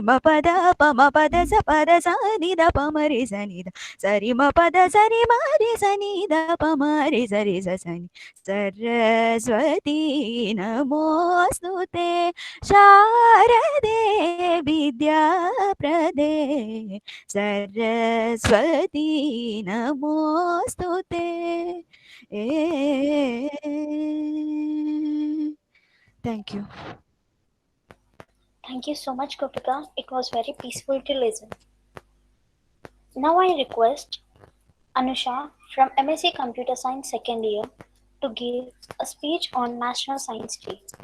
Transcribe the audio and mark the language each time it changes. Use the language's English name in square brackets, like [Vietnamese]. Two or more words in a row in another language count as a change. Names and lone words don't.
[Sanskrit] म पद प म पद स पद स नि द प म रि स नि द सरि म पद सरि म रि स नि द प म रि स रि स स नि सरस्वती नमोऽस्तुते शारदे विद्याप्रदे सरस्वती नमोऽस्तुते [English] Thank you. Thank you so much, Gopika. It was very peaceful to listen. Now I request Anusha from MSc Computer Science second year to give a speech on National Science Day.